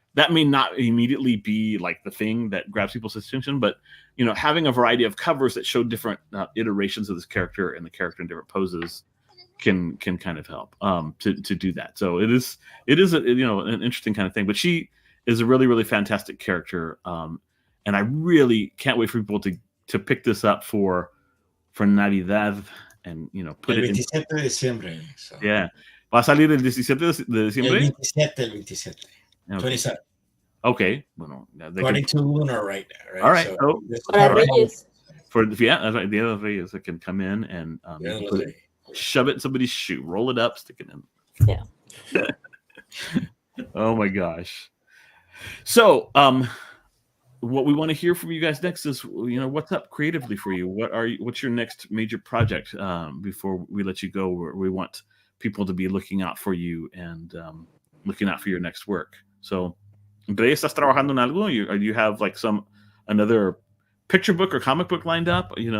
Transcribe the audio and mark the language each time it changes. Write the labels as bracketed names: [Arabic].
[English] That may not immediately be like the thing that grabs people's attention, but having a variety of covers that show different iterations of this character and the character in different poses can kind of help to do that. So it is an interesting kind of thing. But she is a really, really fantastic character, and I really can't wait for people to pick this up for Navidad and put it in. [Spanish] El 27 de diciembre. So. Yeah, va a salir el 17 de diciembre. El 27. Okay. 27. Okay, bueno, [English] according to lunar right now, right? All right, so Reyes. That's right. The other Reyes that can come in and shove it in somebody's shoe, roll it up, stick it in. Yeah. Oh my gosh. So, what we want to hear from you guys next is, what's up creatively for you? What's your next major project? Before we let you go, we want people to be looking out for you and looking out for your next work. [Spanish] So, Rey, ¿estás trabajando en algo? [English] Or do you have like another picture book or comic book lined up?